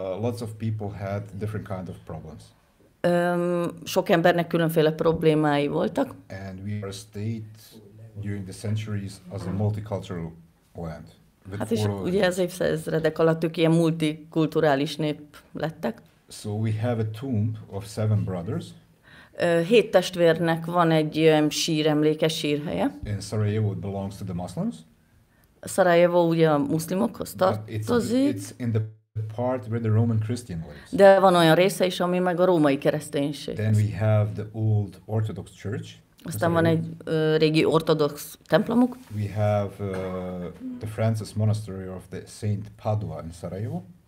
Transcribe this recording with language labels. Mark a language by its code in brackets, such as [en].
[en] Lots of people had different kind of problems. [hu] Sok embernek különféle problémái voltak. [en] And we are a state during the centuries as a multicultural land. [hu] Hát és ugye az évszázadok alatt ők ilyen multikulturális nép lettek. [en] So we have a tomb of 7 brothers. [hu] 7 testvérnek van egy síremlékes sírhelye. [en] In Sarajevo it belongs to the Muslims. [hu] Szarajevó ugye a muszlimokhoz tartozik. [en] It's in the part where the Roman Christian lives. [hu] De van olyan része is, ami meg a római kereszténység. [en] Then we have the old Orthodox Church. [hu] Aztán van egy régi ortodox templomuk. [en] We have the Francis Monastery of the Saint Padua in Sarajevo.